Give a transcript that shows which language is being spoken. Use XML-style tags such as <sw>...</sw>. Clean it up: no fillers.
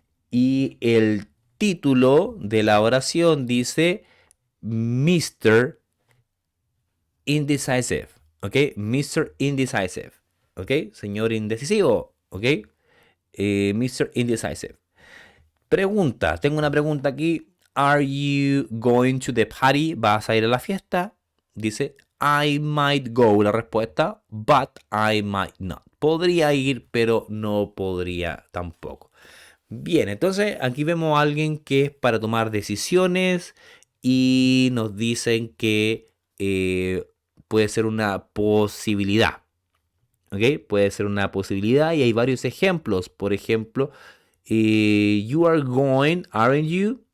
<es>Y el título de la oración dice Mr.</es> <en>Indecisive. ¿Ok? Mr. Indecisive. ¿Ok?</en> <es>Señor indecisivo. ¿Ok?</es> <en>Mr. Indecisive.</en> <es>Pregunta. Tengo una pregunta aquí.</es> <en>Are you going to the party?</en> <es>¿Vas a ir a la fiesta? Dice,</es> <en>I might go.</en> <es>La respuesta,</es> <en>but I might not.</en> <es>Podría ir, pero no podría tampoco. Bien, entonces aquí vemos a alguien que es para tomar decisiones y nos dicen que puede ser una posibilidad. ¿Ok? Puede ser una posibilidad y hay varios ejemplos. Por ejemplo,</es> <en>you are going, aren't you?</en>